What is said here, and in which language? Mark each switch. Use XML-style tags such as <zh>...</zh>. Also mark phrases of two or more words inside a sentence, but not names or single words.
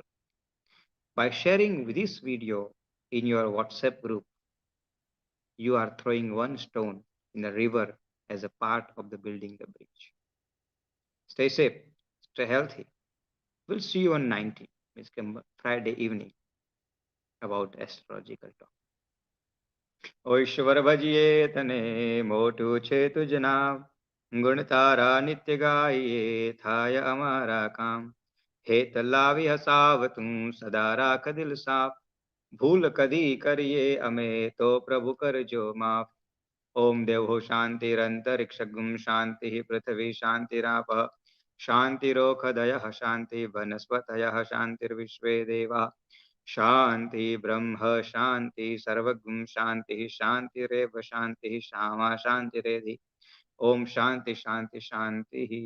<en>By sharing this video in your WhatsApp group, you are throwing one stone in the river as a part of the building the bridge. Stay safe, stay healthy. We'll see you on 19th, Friday evening, about astrological talk.</en> <gu>O ઈશ્વર ભજીએ તને મોટું છે તુજ નામ ગુણ તારા નિત્ય ગાઈએ થાય અમારા કામ હેત લાવી હસાવ તું સદા રાખ દિલ સાફ ભૂલ કદી કરીએ અમે તો પ્રભુ કરજો માફ</gu> <sa>ओम देवो शांतिरंतरिक्षगुम शांति पृथ्वी शांतिराप शांतिरोखदयः शांति वनस्पतयः शांतिर्विश्वे देवा शांति ब्रह्म शांति सर्वगुम शांति शांतिरेव शांति श्यामा शांतिरेधि ओम शांति शांति शांति।</sa>